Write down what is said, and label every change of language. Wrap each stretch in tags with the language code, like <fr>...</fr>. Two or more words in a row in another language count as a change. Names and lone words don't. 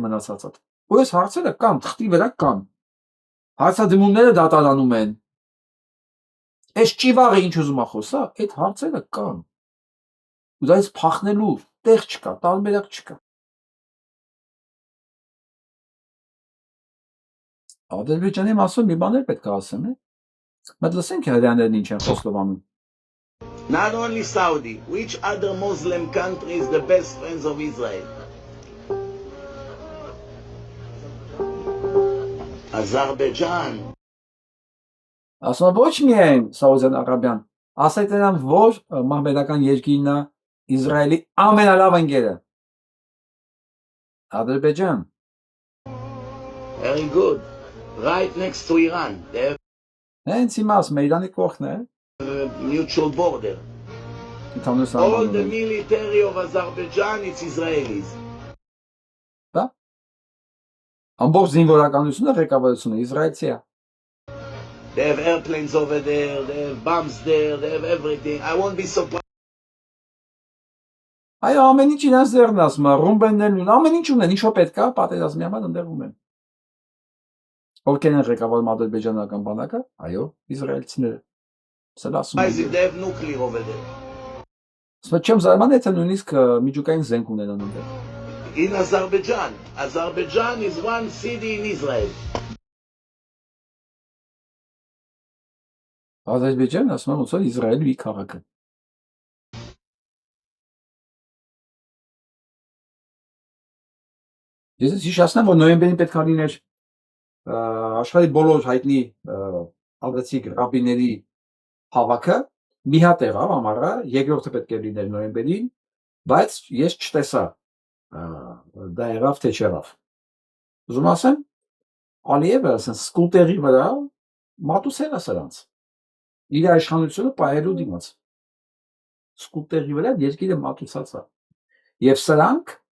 <hy>մնացածը։ Ու այս հարցերը կան, թղթի վրա կան։ Հարցադրումները դատարանում են։ Այս ճիվաղը ինչ ուզում է խոսա, այդ հարցերը կան։ Ու դրանից փախնելու տեղ չկա, տարբերակ չկա։ Ադրբեջանի մասով մի բաներ պետք է ասեմ, Մեծ լսենք հրյաներն ինչ են խոստովանում։</hy> <en>Not only Saudi, which other Muslim country is the best friends of Israel? Azerbaijan.</en> <hy>Ասում ոչ միայն Սաուդյան Արաբիան, ասեք նրան, որ մահմեդական երկիրն է Իսրայելի ամենալավ ընկերը։ Ադրբեջան.</hy> <en>Very good. Right next to Iran. They have</en> <hy>Հենց հիմա ասում է Իրանի կողքն է։</hy> <en>a mutual border. All the military of Azerbaijan, it's Israelis.</en> <hy>Բա։ Ամբողջ զինվորականությունը ղեկավարությունը իսրայելցի է։</hy> <en>They have airplanes over there, they have bombs there, they have everything. I won't be surprised.</en> <hy>Այո, ամեն ինչ իրենց ձեռն ասում է, ռումբեններն ունեն, ամեն ինչ ունեն, ինչո պետք է, պատերազմի համար ընդդեմ են։ Ովքեր են ղեկավարում ադրբեջանական բանակը, այո, իսրայելցիները։ Սա ասում</hy> <en>They</en> <hy>են։</hy> <en>have nuclear over there.</en> <hy>Սա չեմ զարմանում, եթե նույնիսկ միջուկային զենք ունենան ընդդեմ։</hy> <en>In Azerbaijan. Azerbaijan is one city in Israel.</en> <hy>Ադրբեջանը ասում են, ոնց որ Իսրայելի քաղաքը։ Ես հիշեցնեմ, որ նոյեմբերին պետք է լիներ աշխարհի բոլոր հայտնի ալբացիկ ռաբիների հավաքը, մի հատ եղավ ամառը, երկրորդը պետք է լիներ նոյեմբերին, բայց ես չտեսա դա եղավ թե չեղավ։ Ուզում ասեմ, Ալիևը ասեն սկուտերի վրա մատուցել է սրանց։ Իր իշխանությունը պահելու դիմաց։ սկուտերի վրա երկիրը մատուցած է։ Եվ սրանք</hy>